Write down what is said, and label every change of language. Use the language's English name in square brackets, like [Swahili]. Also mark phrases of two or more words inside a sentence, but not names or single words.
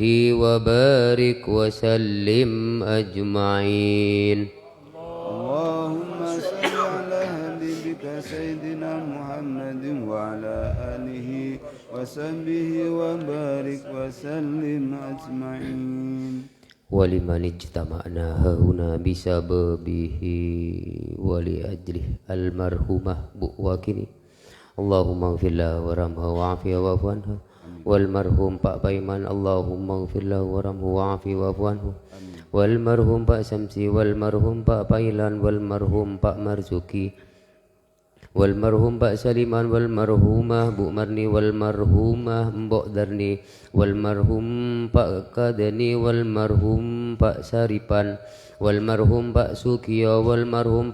[Arabic] وبارك وسلم أجمعين اللهم صل على حبيبك سيدنا محمد وعلى آله وصحبه وبارك وسلم أجمعين ولمن اجتمعنا هنا بسببه ولأجله المرحومة بؤواكني اللهم اغفر لها وارحمها وعافها واعف عنها والمرحوم Pak Paiman اللهم اغفر له وارحمه وعافه واعف عنه. Walmarhum Pak Samsi, walmarhum Pak Pailan, walmarhum Pak Marzuki, walmarhum Pak Saliman, walmarhumah Bu Marni, walmarhumah Mbok Darni, walmarhum Pak Kadani, walmarhum Pak Saripan, walmarhum Pak Sukiyo, walmarhum